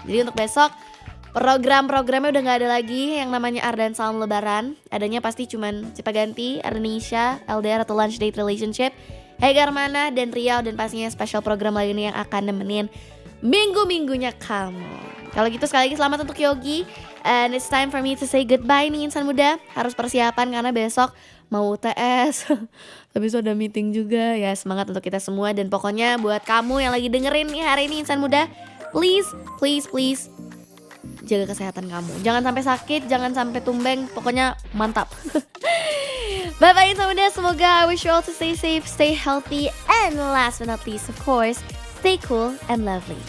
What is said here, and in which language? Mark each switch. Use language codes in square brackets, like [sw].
[id] Jadi untuk besok program-programnya udah gak ada lagi yang namanya Arden Salam Lebaran. Adanya pasti cuman Cipaganti, Ardenisha, LDR atau Lunch Date Relationship, Hegarmana dan Riau, dan pastinya special program lainnya yang akan nemenin minggu-minggunya kamu. Kalau gitu sekali lagi selamat untuk Yogi. [en] And it's time for me to say goodbye nih Insan Muda. [id] Harus persiapan karena besok mau UTS. Tapi sudah meeting juga. Ya semangat untuk kita semua. Dan pokoknya buat kamu yang lagi dengerin nih hari ini Insan Muda, please jaga kesehatan kamu. Jangan sampai sakit, jangan sampai tumbeng. Pokoknya mantap. Bye-bye Insan Muda. [en] Semoga I wish you all to stay safe, stay healthy, and last but not least of course, stay cool and lovely.